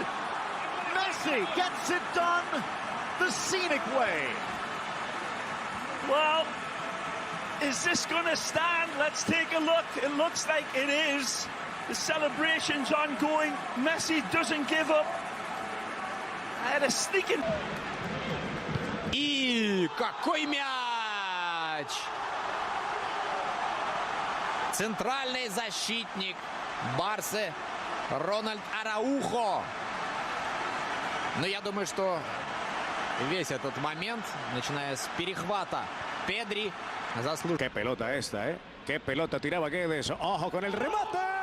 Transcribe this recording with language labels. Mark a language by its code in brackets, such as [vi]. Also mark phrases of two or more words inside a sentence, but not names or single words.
[en] Messi gets it done the scenic way. Well, is this going to stand? Let's take a look. It looks like it is. The celebration's ongoing. Messi doesn't give up. I had a sneaking... [ru] И какой мяч! Центральный защитник Барсы Рональд Араухо. Но я думаю, что весь этот момент, начиная с перехвата Педри, заслужил. [es] Qué pelota esta, ¿eh? Qué pelota tiraba Guedes. Ojo con el remate.